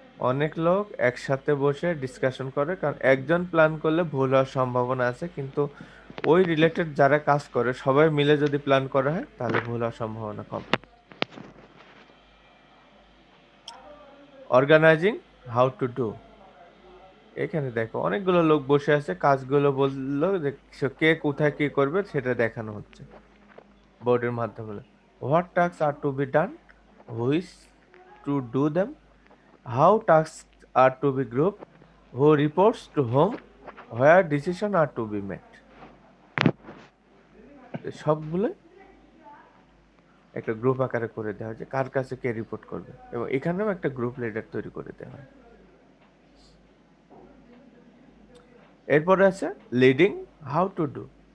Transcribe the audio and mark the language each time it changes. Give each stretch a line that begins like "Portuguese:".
Bangla: অনেক লোক একসাথে বসে ডিসকাশন করে, কারণ একজন প্ল্যান করলে ভুল হওয়ার সম্ভাবনা আছে, কিন্তু ওই রিলেটেড যারা কাজ করে সবাই মিলে যদি প্ল্যান করা হয় তাহলে ভুল হওয়ার সম্ভাবনা কম। Organising, how to do. এখানে দেখো অনেকগুলো লোক বসে আছে, কাজগুলো বললো যে কে কোথায় কি করবে সেটা দেখানো হচ্ছে বোর্ডের মাধ্যমে।
English: What task are to be done, which to do them, how tasks are to be grouped, who reports to whom, where decisions are to be made।
Bangla: সবগুলো একটা গ্রুপ আকারে করে দেওয়া হয় যে কার কাছে কে রিপোর্ট করবে এবং এখানেও একটা গ্রুপ লিডার তৈরি করে দেওয়া হয়। এরপরে আছে লিডিং, হাউ টু ডু।